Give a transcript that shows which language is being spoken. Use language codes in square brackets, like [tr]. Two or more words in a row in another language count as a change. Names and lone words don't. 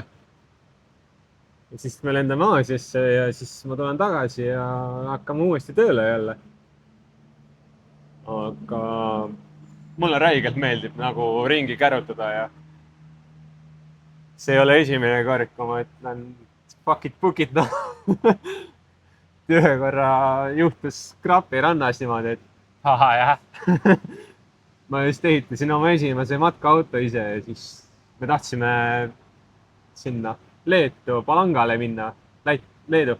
[et] ja siis me lendame Aasiasse ja siis ma tulen tagasi ja hakkame uuesti tööle jälle. aga mulle räigelt meeldib nagu ringi kärutada ja see ei ole esimene kord, kui ma ütlen [en] fuck it, book it, [et] noh. ühe korra juhtus Krapi rannas niimoodi, et ahah, jah. ma just ehitasin oma esimese matkaauto ise ja siis me tahtsime sinna Leetu Palangale minna, Leedu.